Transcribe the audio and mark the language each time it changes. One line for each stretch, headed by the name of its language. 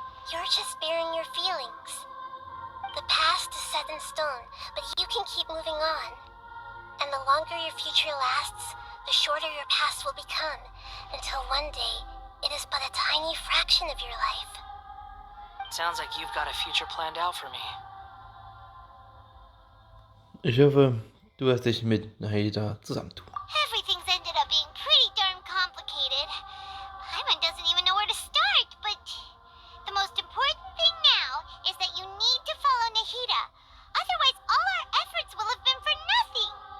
English: You're just bearing your feelings. The past is set in stone, but you can keep moving on. And the longer your future lasts, the shorter your past will become, until one day, it is but a tiny fraction of your life. Sounds like you've got a future planned out for me.
German: Ich hoffe, du wirst dich mit Naida zusammentun.
English: Everything's ended up being pretty darn complicated. Paimon doesn't even know where to start, but the most important thing now is that you need to follow Nahida. Otherwise, all our efforts will have been for nothing.